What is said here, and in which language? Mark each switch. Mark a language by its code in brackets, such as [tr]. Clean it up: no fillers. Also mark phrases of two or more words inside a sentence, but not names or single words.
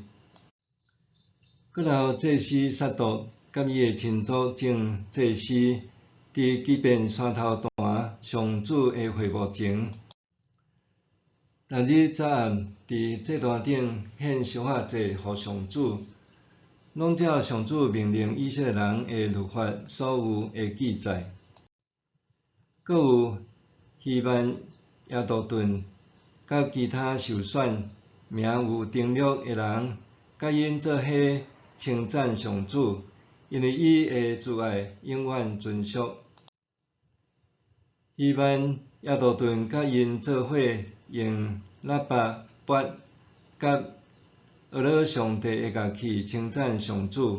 [nan] 搁留祭司撒督甲伊的亲族正祭司，伫基遍山头坛上主的会幕前，逐日早暗伫祭坛顶献烧法祭予上主，拢照上主命令以色列人的律法所有的记载。搁有希班、亚杜顿甲其他受选、名有登录的人，甲因做伙称赞上主，因为伊的慈爱永远存续。希班、亚杜顿甲因做伙用喇叭、钹甲俄罗上帝的乐器称赞上主。